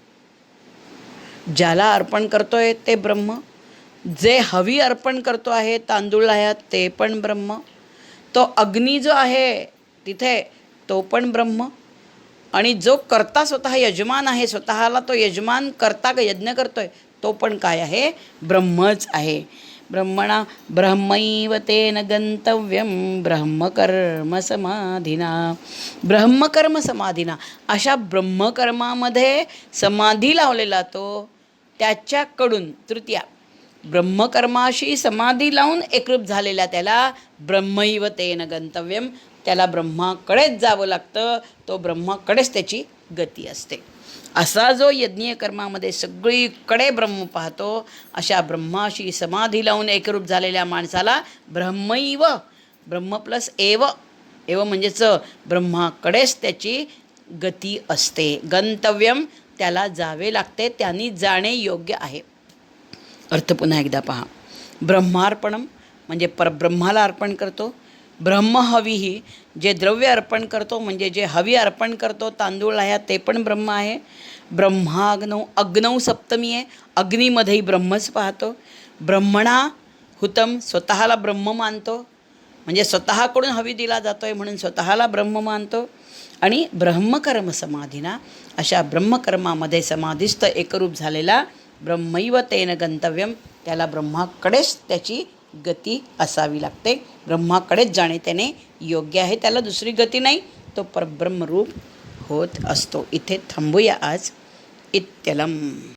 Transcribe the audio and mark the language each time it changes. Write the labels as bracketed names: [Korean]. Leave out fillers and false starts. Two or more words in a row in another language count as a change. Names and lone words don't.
[Marathi] ज्याला अर्पण करतो आहे ते ब्रह्म, जे हवी अर्पण करतो आहे तांदूळ आहे ते पण ब्रह्म, तो अग्नी जो आहे तिथे तो पण ब्रह्म, आणि जो कर्ता स्वतः यजमान आहे, स्वतःला तो यजमान करता यज्ञ करतोय तो पण काय आहे? ब्रह्मच आहे. [Sanskrit] ब्रह्मणा ब्रह्मैव तेन गंतव्यं ब्रह्मकर्म समाधिना. ब्रह्मकर्म समाधिना, [Marathi] अशा ब्रह्मकर्मामध्ये समाधी लावलेला तो त्याच्याकडून तृतीया ब्रह्मकर्माशी समाधी लावून एकरूप झालेल्या त्याला [Sanskrit] ब्रह्मैव तेन गंतव्यम, [Marathi] त्याला ब्रह्माकडेच जावं लागतं, तो ब्रह्माकडेच त्याची गती असते. असा जो यज्ञीय कर्मामध्ये सगळीकडे ब्रह्म पाहतो, अशा ब्रह्माशी समाधी लावून एकरूप झालेल्या माणसाला ब्रह्मैव, ब्रह्म प्लस एव, एव म्हणजेच ब्रह्माकडेच त्याची गती असते. गंतव्यम, त्याला जावे लागते, त्यांनी जाणे योग्य आहे. अर्थ पुन्हा एकदा पहा. ब्रह्मार्पणम म्हणजे परब्रह्माला अर्पण करतो. ब्रह्महवीही, जे द्रव्य अर्पण करतो म्हणजे जे हवी अर्पण करतो, तांदूळ आहे ते पण ब्रह्म आहे. ब्रह्माग्नौ, अग्नौ सप्तमी आहे, अग्नीमध्येही ब्रह्मच पाहतो. [Sanskrit] ब्रह्मणा हुतम, [Marathi] स्वतःला ब्रह्म मानतो, म्हणजे स्वतःकडून हवी दिला जातो आहे म्हणून स्वतःला ब्रह्म मानतो. आणि [Sanskrit] ब्रह्मकर्म समाधीना, [Marathi] अशा ब्रह्मकर्मामध्ये समाधिस्थ एकरूप झालेला [Sanskrit] ब्रह्मैव तेन गंतव्यम, [Marathi] त्याला ब्रह्माकडेच त्याची गती असावी लागते. ब्रह्माकडेच जाणे त्याने योग्य आहे, त्याला दुसरी गती नाही, तो परब्रह्मरूप होत असतो. इथे थांबूया आज. इत्यलम.